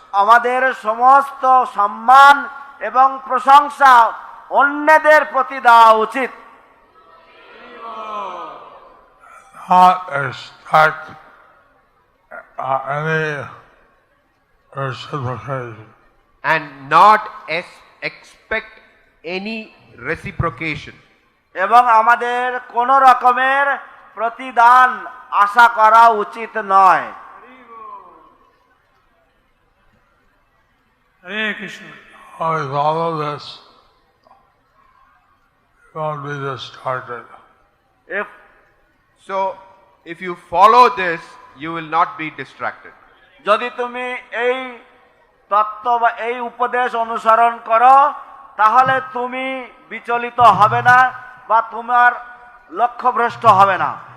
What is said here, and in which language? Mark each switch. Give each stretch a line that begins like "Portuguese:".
Bangla: আমাদের সমস্ত সম্মান এবং প্রশংসা অন্যদের প্রতি দেওয়া উচিত।
English: Not expect any reciprocation. And not expect any reciprocation.
Bangla: এবং আমাদের কোন রকমের প্রতিদান আশা করা উচিত নয়। হরে Krishna.
English: With all of this, you won't be distracted. So, if you follow this, you will not be distracted.
Bangla: যদি তুমি এই তত্ত্ব বা এই উপদেশ অনুসরণ করো তাহলে তুমি বিচলিত হবে না বা তোমার লক্ষ্যভ্রষ্ট হবে না।